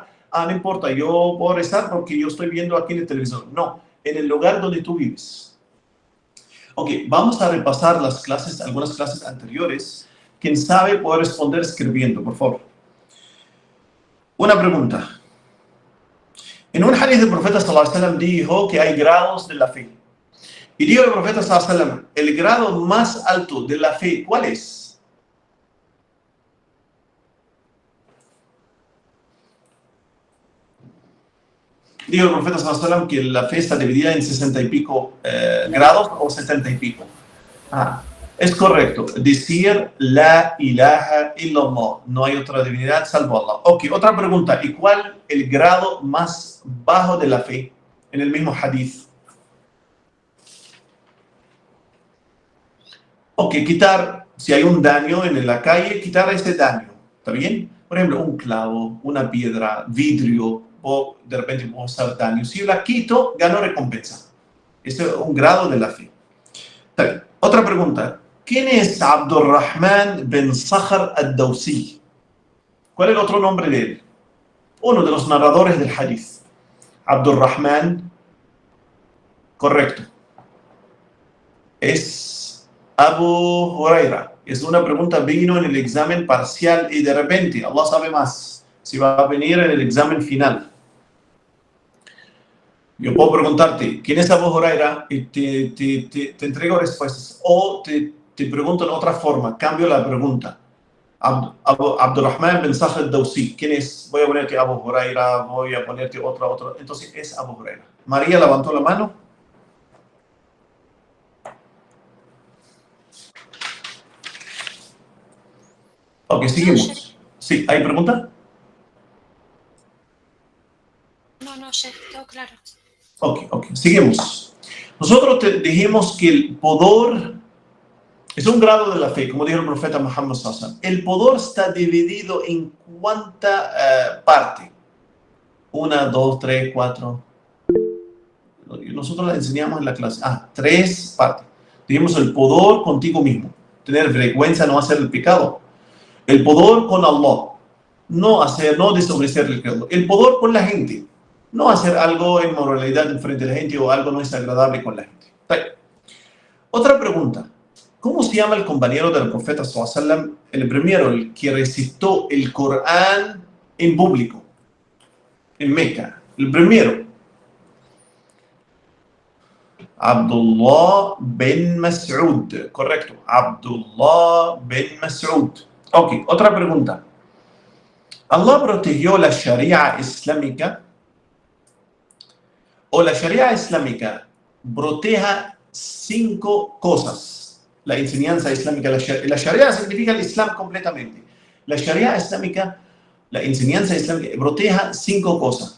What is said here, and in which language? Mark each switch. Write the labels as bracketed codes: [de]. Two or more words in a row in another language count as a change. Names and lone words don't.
[es] No importa, yo puedo rezar porque yo estoy viendo aquí en el televisor. No, en el lugar donde tú vives. Ok, vamos a repasar las clases, algunas clases anteriores. Quien sabe puede responder escribiendo, por favor. Una pregunta. En un hadith del profeta [ar] صلى الله عليه وسلم [es] dijo que hay grados de la fe. Y dijo el profeta [ar] صلى الله عليه وسلم, [es] el grado más alto de la fe, ¿cuál es? Dijo el profeta [ar] صلى الله عليه وسلم [es] que la fe está dividida en 60 y pico grados o 70 y pico. Es correcto. Decir [ar] لا إله إلا الله. [es] No hay otra divinidad salvo Allah. Ok, otra pregunta. ¿Y cuál el grado más bajo de la fe en el mismo hadith? Ok, quitar, si hay un daño en la calle, quitar ese daño. ¿Está bien? Por ejemplo, un clavo, una piedra, vidrio, o de repente puedo hacer daño. Si yo la quito, gano recompensa. Ese es un grado de la fe. Está bien. Otra pregunta. ¿Quién es Abdurrahman bin Sakhr al-Dawsi? ¿Cuál es el otro nombre de él? Uno de los narradores del hadith. Abdurrahman, correcto. Es Abu Huraira. Es una pregunta, vino en el examen parcial y de repente, Allah sabe más, si va a venir en el examen final. Yo puedo preguntarte, ¿quién es Abu Huraira? Y te entrego respuestas. O te pregunto en otra forma, cambio la pregunta. Abdurrahman bin Sakhr al-Dawsi, ¿quién es? Voy a ponerte Abu Huraira, voy a ponerte otro. Entonces es Abu Huraira. María levantó la mano. Ok, seguimos. Sí, ¿hay pregunta? No, chef, todo claro. Ok, seguimos. Nosotros dijimos que el pudor es un grado de la fe, como dijo el profeta Muhammad [ar] صلى الله عليه وسلم. [es] El pudor está dividido en cuánta parte. 1, 2, 3, 4. Nosotros la enseñamos en la clase. 3 partes. Dijimos el pudor contigo mismo. Tener vergüenza, no hacer el pecado. El pudor con Allah. No desobedecer el creador. El pudor con la gente. No hacer algo en moralidad en frente de la gente o algo no es agradable con la gente. Otra pregunta. ¿Cómo se llama el compañero del profeta [ar] صلى الله عليه وسلم? [es] El primero, el que recitó el Corán en público, en Meca. El primero. Abdullah bin Mas'ud. Correcto. Abdullah bin Mas'ud. Ok, otra pregunta. ¿Allah protegió la Sharia islámica? ¿O la Sharia islámica protege 5 cosas? La enseñanza islámica. La Sharia significa el Islam completamente. La Sharia islámica, la enseñanza islámica, protege 5 cosas.